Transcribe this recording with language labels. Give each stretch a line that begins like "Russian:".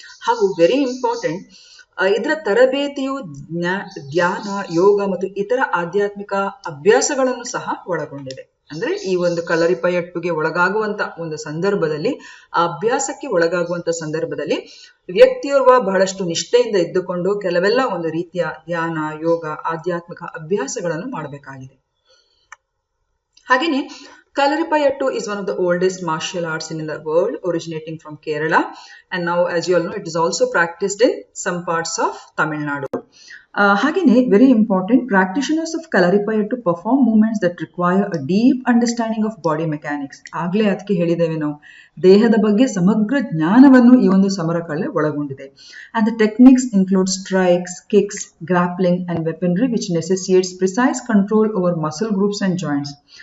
Kannada: ಹಾಗೂ
English: very important,
Kannada: ಇದರ ತರಬೇತಿಯು ಧ್ಯಾನ, ಯೋಗ ಮತ್ತು ಇತರ ಆಧ್ಯಾತ್ಮಿಕ ಅಭ್ಯಾಸಗಳನ್ನು ಸಹ ಒಳಗೊಂಡಿದೆ. ಅಂದ್ರೆ ಈ ಒಂದು ಕಲರಿಪಯಟ್ಟುಗೆ ಒಳಗಾಗುವಂತ ಒಂದು ಸಂದರ್ಭದಲ್ಲಿ, ಆ ಅಭ್ಯಾಸಕ್ಕೆ ಒಳಗಾಗುವಂತ ಸಂದರ್ಭದಲ್ಲಿ ವ್ಯಕ್ತಿಯೋರ್ವ ಬಹಳಷ್ಟು ನಿಷ್ಠೆಯಿಂದ ಇದ್ದುಕೊಂಡು ಕೆಲವೆಲ್ಲ ಒಂದು ರೀತಿಯ ಧ್ಯಾನ, ಯೋಗ, ಆಧ್ಯಾತ್ಮಿಕ ಅಭ್ಯಾಸಗಳನ್ನು ಮಾಡಬೇಕಾಗಿದೆ. ಹಾಗೇನೆ
English: Kalaripayattu is one of the oldest martial arts in the world, originating from Kerala, and now as you all know it is also practiced in some parts of Tamil Nadu.
Kannada: ಹಾಗೇನೆ
English: Very important, practitioners of Kalaripayattu perform movements that require a deep understanding of body mechanics.
Kannada: ಆಗ್ಲೇ ಅದಕ್ಕೆ ಹೇಳಿದ್ದೇವೆ ನಾವು, ದೇಹದ ಬಗ್ಗೆ ಸಮಗ್ರ ಜ್ಞಾನವನ್ನು ಈ ಒಂದು ಸಮರ ಕಲೆ ಒಳಗೊಂಡಿದೆ.
English: And the techniques include strikes, kicks, grappling and weaponry which necessitates precise control over muscle groups and joints.